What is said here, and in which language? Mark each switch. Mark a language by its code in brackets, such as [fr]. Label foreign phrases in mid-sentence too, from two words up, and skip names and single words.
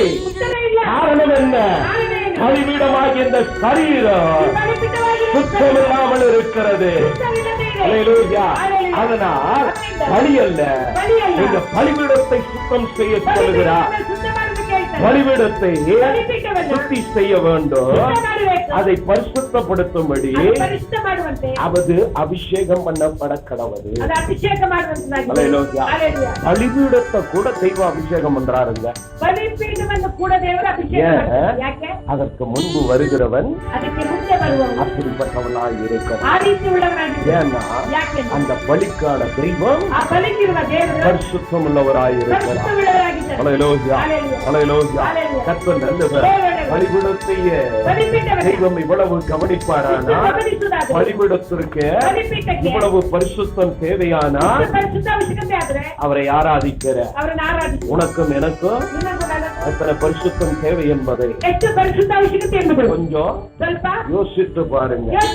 [kn] ಉತ್ತರ ಇಲ್ಲ. [ta] காரணம் என்ன? [kn] ಕಾರಣ ಏನು? [ta] பலிபீடமாகிய இந்த சரீரம் [kn] ಬಲಿಪೀಠವಾಗಿರುವ [ta] சுத்தமில்லாமல் இருக்கிறது. [kn] ಶುದ್ಧವಿಲ್ಲದೆ ಇದೆ. [ta] ஹல்லேலூயா. ஹல்லேலூயா. அதனால் அதனால் பலி அல்ல, பலி அல்ல. இந்த பலிபீடத்தை சுத்தம் செய்ய சொல்லுகிறார். [kn] ಬಲಿಪೀಠವನ್ನು ಶುದ್ಧ ಮಾಡಬೇಕು ಹೇಳ್ತಾರೆ. [ta] பலிபீடத்தை [kn] ಬಲಿಪೀಠವನ್ನು [ta] சுத்தி செய்ய வேண்டும். [kn] ಶುದ್ಧ ಮಾಡಬೇಕು. [ta] அதை பரிசுத்தப்படுத்தும்படி [kn] ಅದು ಪರಿಶುದ್ಧ ಮಾಡುವಂತೆ, [ta] அது அபிஷேகம் பண்ணப்பட கடவுது. [kn] ಅದು ಅಭಿಷೇಕ ಮಾಡುವಂತಾಗಿದೆ. [ta] ஹல்லேலூயா. ஹல்லேலூயா. பலிபீடத்தை கூட தெய்வ அபிஷேகம் பண்றாருங்க. [kn] ಬಲಿಪೀಠವನ್ನು ಕೂಡ ದೇವರ ಅಭಿಷೇಕ [ta] ஏன்? [kn] ಮಾಡ್ತಾರೆ. ಯಾಕೆ? [ta] அதற்கு முன்பு வருகிறவன் [kn] ಅದಕ್ಕೆ ಮುಂದೆ ಬರುವವನು [ta] அப்படிப்பட்டவனாய் இருக்கிறான். [kn] ಆ ರೀತಿ ಉಳ್ಳವನಾಗಿದ್ದಾನೆ. [ta] ஏன்னா [kn] ಯಾಕೆ? [ta] அந்த பலிக்கான தெய்வம் [kn] ಆ ಬಲಿಗಿರುವ ದೇವರು [ta] பரிசுத்தம் உள்ளவராய் இருக்கிறார். [kn] ಪರಿಶುದ್ಧವುಳ್ಳವರಾಗಿದ್ದಾರೆ. [ta] ஹல்லேலூயா. ஹல்லேலூயா. ஹல்லேலூயா. ஹல்லேலூயா. கர்த்தர் நல்லவர். [kn] ದೇವರ [ta] பலிபீடத்தையே தெய்வம் இவ்வளவு கவனிப்பாரானா, பலிபீடத்திற்கு இவ்வளவு பரிசுத்தம் தேவையானா அவரை ஆராதிக்கிற உனக்கும் எனக்கும் எத்தனை பரிசுத்தம் தேவை என்பதை கொஞ்சம் யோசித்து பாருங்க.